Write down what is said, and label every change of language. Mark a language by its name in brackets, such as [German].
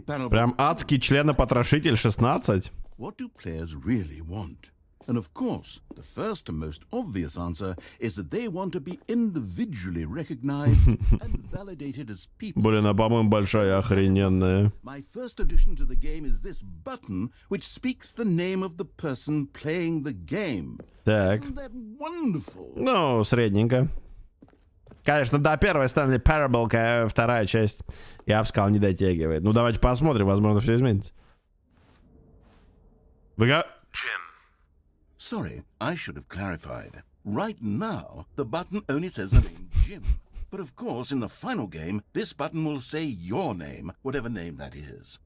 [Russian] Прям адский членопотрошитель 16. [English] What do players really want? And of course, the first and most obvious answer is that they want to be individually recognized and validated as people. [Russian] Блин, а по-моему большая охрененная. [English] My first addition to the game is this button, which speaks the name of the person playing the game. [Russian] Так. [English] Isn't that wonderful? [Russian] Ну, средненько. Конечно, да, первая Stanley Parable, вторая часть, я бы сказал, не дотягивает. Ну, давайте посмотрим, возможно, все изменится. [English] Sorry, I should have clarified. Right now, the button only says the name Jim. But of course, in the final game, this button will say your name, whatever name that is.